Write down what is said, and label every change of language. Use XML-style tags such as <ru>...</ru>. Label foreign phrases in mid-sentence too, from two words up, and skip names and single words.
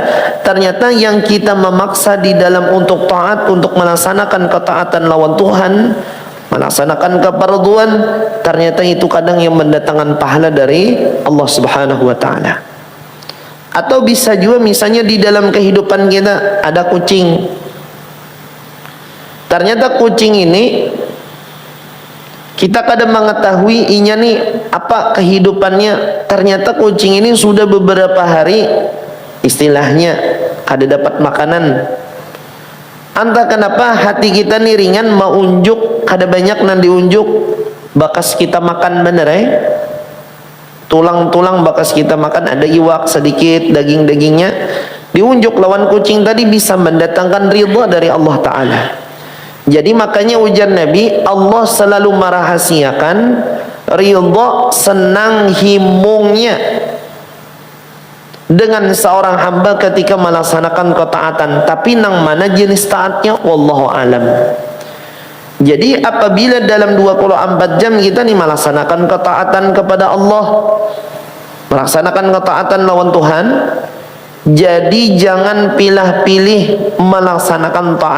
<id>Ternyata yang kita memaksa di dalam untuk taat, untuk melaksanakan ketaatan lawan Tuhan, melaksanakan keparduan, ternyata itu kadang yang mendatangkan pahala dari Allah</id> <ar>سبحانه وتعالى.</ar> <id>Atau bisa juga misalnya di dalam kehidupan kita ada kucing. Ternyata kucing ini kita kadang mengetahui</id> <bjn>inya nih</bjn> <id>apa kehidupannya. Ternyata kucing ini sudah beberapa hari istilahnya kada dapat makanan.</id> <bjn>Entah kenapa hati kita nih ringan mau unjuk, kada banyak nan diunjuk, bakas kita makan bener tulang-tulang bakas kita makan, ada iwak sedikit, daging-dagingnya diunjuk lawan kucing tadi bisa mendatangkan ridha dari Allah Ta'ala.</bjn> <id>Jadi makanya ujar Nabi, Allah selalu merahasiakan ridha, senang himungnya dengan seorang hamba ketika melaksanakan ketaatan. Tapi nang mana jenis taatnya</id> <ar>والله أعلم.</ar> <id>Jadi apabila dalam 24 jam kita nih melaksanakan ketaatan kepada Allah, melaksanakan ketaatan lawan Tuhan, jadi jangan pilih-pilih melaksanakan taat.</id>